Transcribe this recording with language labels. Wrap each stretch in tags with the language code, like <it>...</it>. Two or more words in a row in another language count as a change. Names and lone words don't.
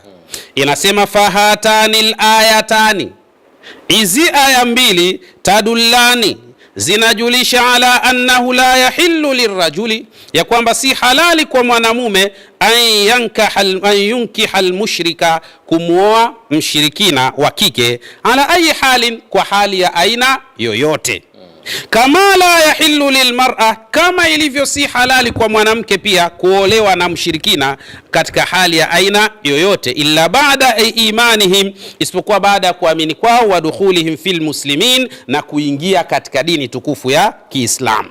<sw>Inasema</sw> <ar>فهاتان الآيتان,</ar> <sw>hizi aya mbili, tadullani, zinajulisha</sw> <ar>على أنه لا يحل للرجل,</ar> <sw>ya kwamba si halali kwa mwanamume</sw> <ar>أن ينكح المشركة,</ar> <sw>kumuoa mshirikina wa kike,</sw> <ar>على أي حال,</ar> <sw>kwa hali ya aina yoyote. Kama</sw> <ar>لا يحل للمرأة,</ar> <sw>kama ilivyo si halali kwa mwanamke pia kuolewa na mshirikina katika hali ya aina yoyote,</sw> <ar>إلا بعد إيمانهم,</ar> <sw>isipokuwa baada ya kuamini kwao,</sw> <ar>ودخولهم في المسلمين,</ar> <sw>na kuingia katika dini tukufu ya Kiislamu.</sw>